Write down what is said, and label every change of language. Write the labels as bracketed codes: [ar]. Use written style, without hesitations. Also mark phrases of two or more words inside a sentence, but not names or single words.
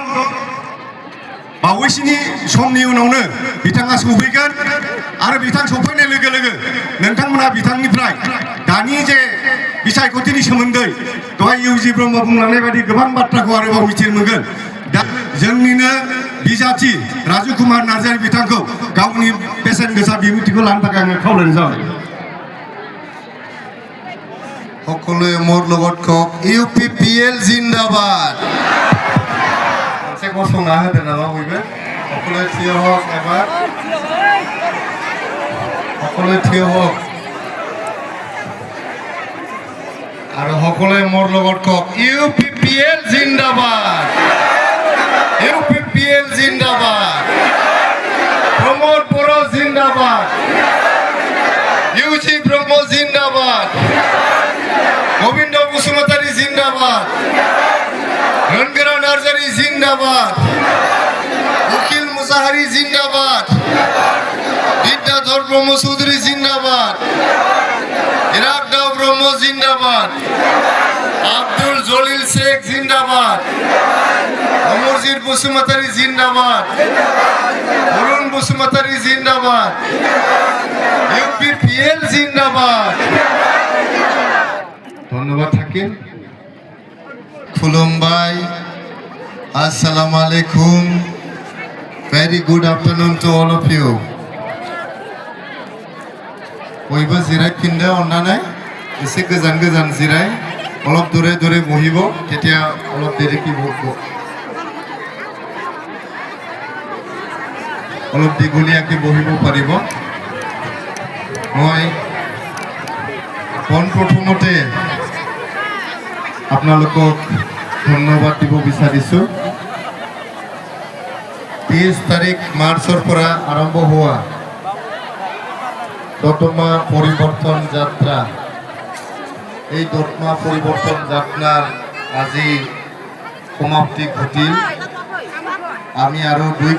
[brx] बावैसोनि समनि उनावनो बिथाङा सफैगोन आरो बिथां सफैनाय लोगो लोगो नोंथांमोना बिथांनिफ्राय दानि जे बिसायख'थिनि सोमोन्दै दहाय इउजि ब्रह्म बुंलांनाय बायदि गोबां बाथ्राखौ आरोबाव मिथिनो मोनगोन दा जोंनिनो बिजाथि राजु कुमार नार्जारी बिथांखौ गावनि बेसेन गोसा बिबुंथिखौ लानो थाखाय आङो खावलायनाय जाबाय [as] সকলোৱে মোৰ লগত কওক UPPL জিন্দাবাদ [brx] मोनसे गसंना होदो नामा बयबो [as] সকলোৱে থিয় হওক এবাৰ সকলোৱে থিয় হওক আৰু সকলোৱে মোৰ লগত কওক UPPL জিন্দাবাদ UPPL জিন্দাবাদ প্রমোদ বড় জিন্দাবাদ ইউজি ব্রহ্ম জিন্দাবাদ গোবিন্দ বসুমতারি জিন্দাবাদ রণগেরা নার্জারি জিন্দাবাদ উকিল মুসাহারি জিন্দাবাদ বিদ্যাধর ব্রহ্ম চৌধুরী জিন্দাবাদ ইরাক দাও ব্রহ্ম জিন্দাবাদ আব্দুল জলিল শেখ জিন্দাবাদ অমরজিৎ বসুমতারি জিন্দাবাদ অরুণ বসুমতারি জিন্দাবাদ UPPL জিন্দাবাদ ধন্যবাদ থাকিল খুলুমবাই [ar] السلام عليكم [en] very good afternoon to all of you [brx] बयबो जिरायफिनदो अन्नानै एसे गोजान गोजान जिराय [as] অলপ দূৰে দূৰে বহিব তেতিয়া অলপ দেৰিকৈ বহিব অলপ দীঘলীয়াকৈ বহিব পাৰিব মই পোনপ্ৰথমতে আপোনালোকক ধন্যবাদ দিব বিচাৰিছোঁ 30 তাৰিখ মাৰ্চৰ পৰা আৰম্ভ হোৱা দতমা পৰিৱৰ্তন যাত্ৰা এই দতমা পৰিৱৰ্তন যাত্ৰাৰ আজি সমাপ্তি ঘটিল আমি আৰু 2